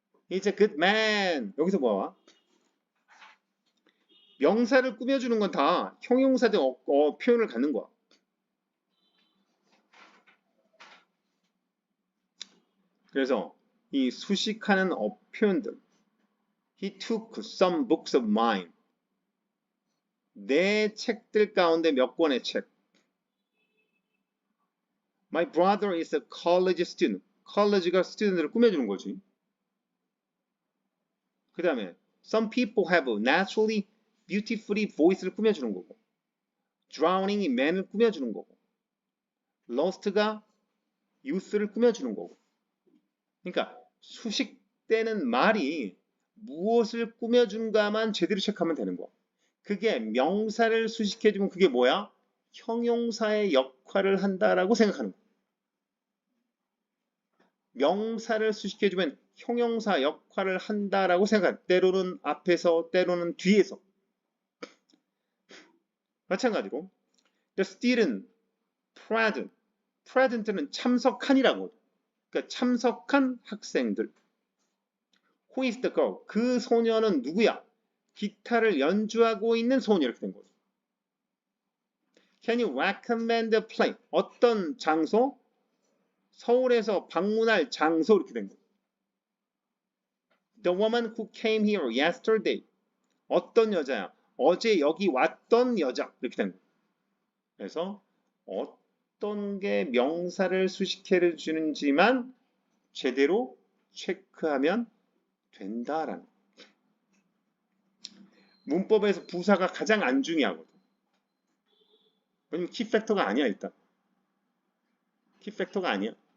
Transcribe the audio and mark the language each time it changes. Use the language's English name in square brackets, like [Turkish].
[English] He's a good man. [Korean] 여기서 뭐야? 명사를 꾸며주는 건 다 형용사된 표현을 갖는 거야. 그래서 이 수식하는 표현들. [English] He took some books of mine. [Korean] 내 책들 가운데 몇 권의 책. [English] My brother is a college student. [Korean] college가 student를 꾸며주는 거지. 그 다음에 [English] some people have a naturally beautifully voice를 [Korean] 꾸며주는 거고. drowning이 man을 꾸며주는 거고. lost가 youth를 꾸며주는 거고. 그러니까 수식되는 말이 무엇을 꾸며준가만 제대로 체크하면 되는 거야. 그게 명사를 수식해주면 그게 뭐야? 형용사의 역할을 한다라고 생각하는 거야. 명사를 수식해주면 형용사 역할을 한다라고 생각해. 때로는 앞에서, 때로는 뒤에서. 마찬가지로 [English] the student present. [Korean] present는 참석한이라고. 그러니까 참석한 학생들. [English] Who is the girl? [Korean] 그 소녀는 누구야? 기타를 연주하고 있는 소녀 이렇게 된 거죠. [English] Can you recommend a place? [Korean] 어떤 장소? 서울에서 방문할 장소 이렇게 된 거죠. [English] The woman who came here yesterday. [Korean] 어떤 여자야? 어제 여기 왔던 여자 이렇게 된 거죠. 그래서 어떤 게 명사를 수식해 주는지만 제대로 체크하면 된다라는 거예요. 문법에서 부사가 가장 안 중요하거든. 왜냐면 키팩터가 아니야 일단. 키팩터가 아니야.